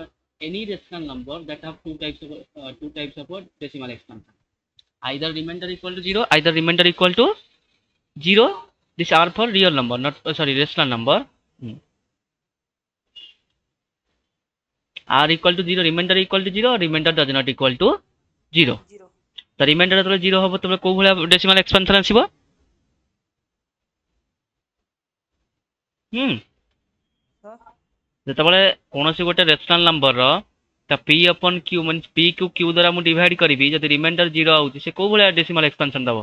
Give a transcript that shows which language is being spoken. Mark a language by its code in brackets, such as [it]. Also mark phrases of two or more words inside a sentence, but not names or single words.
[en] Any rational number that have two types of decimal expansion. Either remainder equal to zero, either remainder equal to zero. These are for real number, not sorry, rational number. Hmm. R equal to zero, remainder equal to zero, remainder does not equal to zero. 0. [or] ତ ରିମାଇଣ୍ଡର ଯେତେବେଳେ ଜିରୋ ହବ ତମେ କୋଉ ଭଳିଆ [en] decimal expansion [or] ଆସିବ? Sir. ଯେତେବେଳେ କୌଣସି ଗୋଟେ [en] rational number [or] ତା [en] p upon q [or] ମାନେ ପି କୁ କ୍ୟୁ ଦ୍ୱାରା ମୁଁ ଡିଭାଇଡ କରିବି, ଯଦି [en] remainder zero [or] ଆଉଛି ସେ କୋଉ ଭଳିଆ [en] decimal expansion [or] ଦବ?